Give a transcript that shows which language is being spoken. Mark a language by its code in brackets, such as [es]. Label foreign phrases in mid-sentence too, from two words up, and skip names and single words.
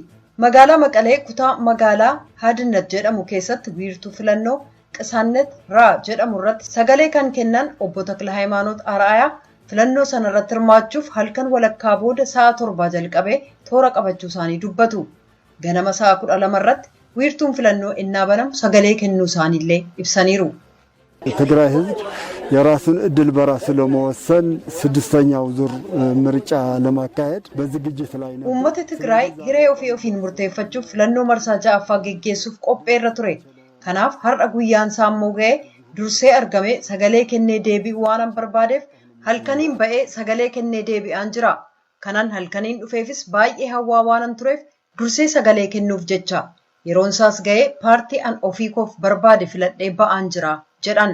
[om] Magaalaa Maqalee kutaa magaalaa Hadinat jedhamu keessatti wiirtuu filannoo Qisaannet Raa jedhamu irratti sagalee kan kennan obbo Takla Hayimaanoot Araayaa filannoo sana irratti hirmaachuuf halkan walakkaa booda sa'a 7 jalqabee toora qabachuu isaanii dubbatu. Ganama sa'a 12 irratti wiirtuun filannoo innaa banamu sagalee kennuu isaaniillee ibsaniiru. [am] የትግራይ ህዝብ የራሱን እድል በራሱ ለመወሰን ስድስተኛው ዙር ምርጫ ለማካሄድ በዝግጅት ላይ ነው። [om] Ummata Tigraay hiree ofiin murteeffachuuf filannoo marsaa ja'affaa geggeessuuf qopheerra ture. Kanaaf har'a guyyaan saammoo ga'ee dursee argame sagalee kennee deebi'uu waan barbaadeef halkaniin ba'ee sagalee kennee deebi'aan jira. Kanan halkaniin dhufeefis baay'ee hawwaa waan tureef dursee sagalee kennuuf jecha yeroon isaas ga'ee paartii an ofii koof barbaade filadhee ba'aan jira jedhan.